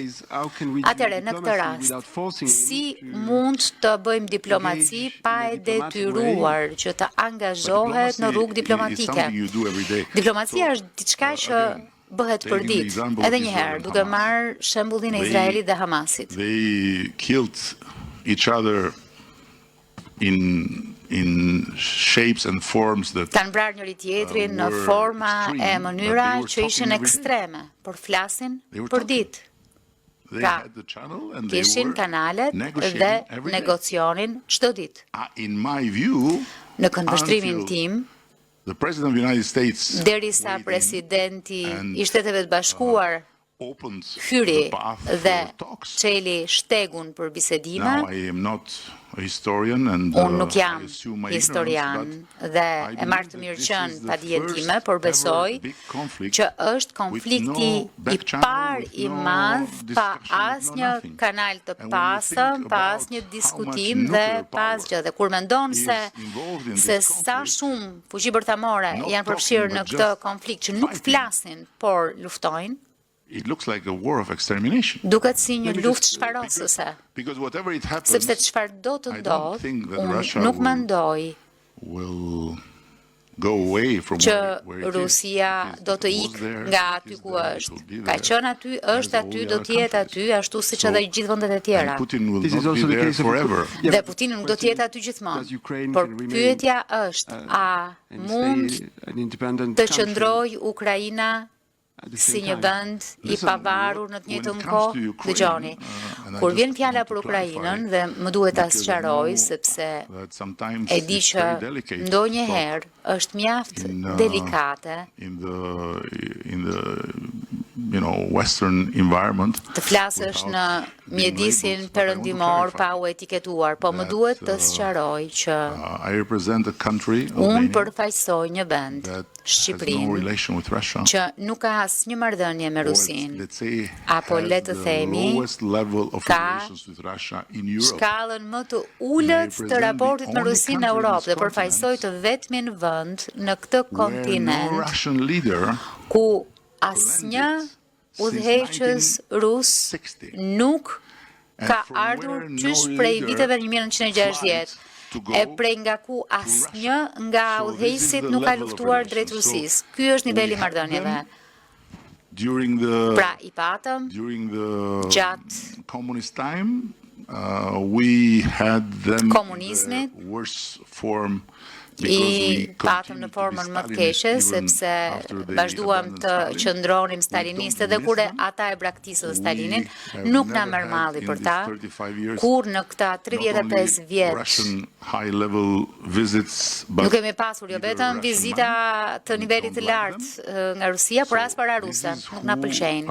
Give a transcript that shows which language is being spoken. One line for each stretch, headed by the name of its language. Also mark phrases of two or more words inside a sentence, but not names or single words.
Albanian: Atëherë, në këtë rast, si mund të bëjmë diplomaci pa e detyruar që të angazhohet në rrugë diplomatike? Diplomacia është diçka që bëhet për ditë, edhe një herë, duke marrë shembullin e Izraelit dhe Hamasit.
English: They killed each other in shapes and forms that
Albanian: Kanë vrarë njëri tjetrin në forma e mënyra që ishin ekstreme, por flasin për ditë. Pra, kishin kanalet dhe negocionin çdo ditë.
English: In my view,
Albanian: Në këndvështrimin tim,
English: the President of the United States
Albanian: derisa presidenti i Shteteve të Bashkuar
English: opened
Albanian: hyri
English: the path
Albanian: dhe
English: for talks.
Albanian: çeli shtegun për bisedime,
English: Now I am not a historian and
Albanian: unë nuk
English: I
Albanian: jam
English: assume my
Albanian: historian
English: ignorance, but
Albanian: dhe
English: I
Albanian: e
English: believe
Albanian: marrë të
English: that
Albanian: mirë
English: this
Albanian: qenë
English: is the
Albanian: pa dijetime,
English: first
Albanian: por
English: ever
Albanian: besoj
English: big conflict
Albanian: që është konflikti
English: with no
Albanian: i
English: back channel,
Albanian: parë
English: with
Albanian: i
English: no
Albanian: madh pa
English: discussion, with no
Albanian: asnjë
English: nothing.
Albanian: kanal të
English: And when you
Albanian: pasëm,
English: think
Albanian: pa
English: about
Albanian: asnjë
English: how
Albanian: diskutim
English: much
Albanian: dhe
English: nuclear
Albanian: pa
English: power
Albanian: asgjë. Dhe kur mendon
English: is
Albanian: se
English: involved in
Albanian: se
English: this
Albanian: sa
English: conflict,
Albanian: shumë fuqi bërtamore
English: not
Albanian: janë
English: talking,
Albanian: përfshirë në
English: but
Albanian: këtë
English: just
Albanian: konflikt që nuk
English: fighting.
Albanian: flasin, por luftojnë,
English: it looks like a war of extermination.
Albanian: duket si një
English: Maybe
Albanian: luftë
English: just-
Albanian: shfarosëse.
English: Because whatever it happens,
Albanian: Sepse çfarë do të
English: I don't
Albanian: ndodh,
English: think that
Albanian: unë
English: Russia
Albanian: nuk
English: will-
Albanian: mendoj
English: will go away from
Albanian: që
English: where it is.
Albanian: Rusia
English: It is-
Albanian: do të
English: it was
Albanian: ikë
English: there,
Albanian: nga
English: it
Albanian: aty
English: is
Albanian: ku
English: there, it
Albanian: është.
English: will be
Albanian: Ka
English: there,
Albanian: qenë aty,
English: as
Albanian: është
English: all
Albanian: aty,
English: the
Albanian: do
English: other
Albanian: të jetë aty,
English: countries.
Albanian: ashtu siç
English: So-
Albanian: edhe gjithë vendet e tjera.
English: And Putin will This is not also be the there case of forever.
Albanian: Dhe Putini nuk do të jetë aty gjithmonë. Por pyetja është, a mund të qëndroj Ukraina si një vend i pavarur në të njëjtën kohë? Dëgjoni, kur vjen fjala për Ukrainën dhe më duhet ta sqaroj sepse e di që ndonjëherë është mjaft delikate
English: in the Western environment.
Albanian: të flasësh në mjedisin perëndimor pa u etiketuar, po më duhet të sqaroj që
English: I represent a country,
Albanian: unë
English: Albania,
Albanian: përfaqësoj një vend,
English: that has no
Albanian: Shqipërinë,
English: relation with Russia.
Albanian: që nuk ka asnjë marrëdhënie me
English: Or,
Albanian: Rusinë,
English: let's say,
Albanian: apo
English: has
Albanian: le të
English: the
Albanian: themi,
English: lowest level of
Albanian: ka
English: relations with Russia in Europe.
Albanian: shkallën më të ulët të raportit me Rusinë në Europë dhe përfaqësoj të vetmin vend në këtë
English: Where no
Albanian: kontinent
English: Russian leader
Albanian: ku asnjë udhëheqës rus nuk ka ardhur qysh prej viteve 1960. E prej nga ku asnjë nga udhëheqësit nuk ka luftuar drejt Rusisë. Ky është niveli i marrëdhënieve.
English: During the
Albanian: Pra i patëm gjatë
English: communist time, we had them
Albanian: Komunizmit,
English: in the worst form
Albanian: i patëm në formën më të keqe, sepse vazhduam të qëndronim staliniste dhe kur ata e braktisën Stalinin, nuk na merr malli për ta, kur në këta 35 vjet nuk kemi pasur jo vetëm vizita të nivelit të lartë nga Rusia, por as para ruse, nuk na pëlqejnë.